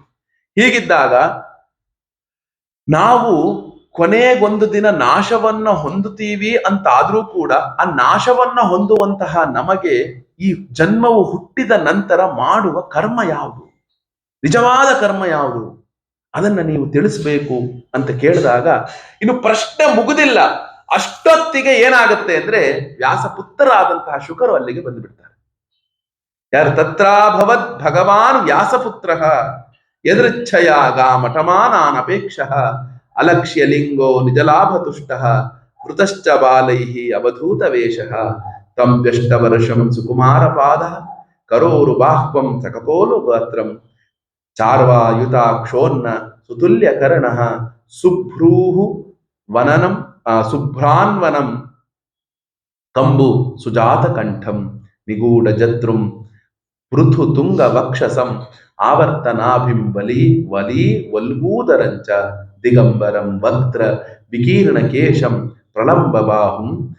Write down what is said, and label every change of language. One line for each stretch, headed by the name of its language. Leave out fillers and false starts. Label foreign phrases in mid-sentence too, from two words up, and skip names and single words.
Kannada: ಹೀಗಿದ್ದಾಗ ನಾವು ಕೊನೆಗೊಂದು ದಿನ ನಾಶವನ್ನ ಹೊಂದುತ್ತೀವಿ ಅಂತಾದ್ರೂ ಕೂಡ ಆ ನಾಶವನ್ನ ಹೊಂದುವಂತಹ ನಮಗೆ ಈ ಜನ್ಮವು ಹುಟ್ಟಿದ ನಂತರ ಮಾಡುವ ಕರ್ಮ ಯಾವುದು, ನಿಜವಾದ ಕರ್ಮ ಯಾವುದು, ಅದನ್ನ ನೀವು ತಿಳಿಸ್ಬೇಕು ಅಂತ ಕೇಳಿದಾಗ ಇನ್ನು ಪ್ರಶ್ನೆ ಮುಗುದಿಲ್ಲ. ಅಷ್ಟೊತ್ತಿಗೆ ಏನಾಗುತ್ತೆ ಅಂದ್ರೆ, ವ್ಯಾಸಪುತ್ರರಾದಂತಹ ಶುಕರು ಅಲ್ಲಿಗೆ ಬಂದುಬಿಡ್ತಾರೆ. ಯಾರು?
Sanskrit: ತತ್ರಾಭವದ್ ಭಗವಾನ್ ವ್ಯಾಸಪುತ್ರ ಯದೃಚ್ಛಯಾಗ ಮಠಮಾನಾನ್ ಅಪೇಕ್ಷ ಅಲಕ್ಷ್ಯ ಲಿಂಗೋ ನಿಜಲಾಭ ತುಷ್ಟ ಕೃತಶ್ಚ ಬಾಲೈಃ ಅವಧೂತ ವೇಷಃ ತಂ ವ್ಯಷ್ಟವರ್ಷಂ ಸುಕುಮಾರ ಪಾದ ಕರೋರು ಬಾಹ್ವಂ ಸಕಪೋಲು ಗಾತ್ರಂ ಚಾರ್ವಾಯುತಾಕ್ಷೋನ್ನ ಸುತುಲ್ಯ ಕರ್ಣಃ ಸುಭ್ರೂಹು ವನನಂ ಸುಭ್ರಾನ್ವನಂ ಕಂಬು ಸುಜಾತ ಕಂಠಂ ನಿಗೂಢ ಜತ್ರುಂ ಪೃಥು ತುಂಗ ವಕ್ಷಸಂ ಆವರ್ತನಾಭಿಂ ವಲೀ ವಲ್ಗೂದರಂಚ ದಿಗಂಬರಂ ವಕ್ತ್ರ ವಿಕೀರ್ಣ ಕೇಶಂ ಪ್ರಲಂಬ ಬಾಹುಂ